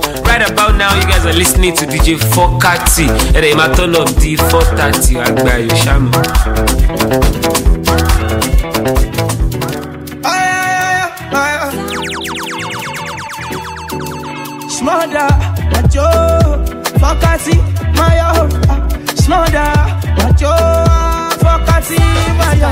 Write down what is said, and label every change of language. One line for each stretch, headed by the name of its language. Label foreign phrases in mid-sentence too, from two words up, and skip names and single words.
English: Right about now you guys are listening to DJ Fokati.
Yoruba: Ẹ̀rẹ̀ ìmá
English: turn up
Yoruba: di 4:30 àgbà yìí ṣàmọ̀. Smother, macho, Fokati, Mayo. Smother, macho, Fokati, Mayo.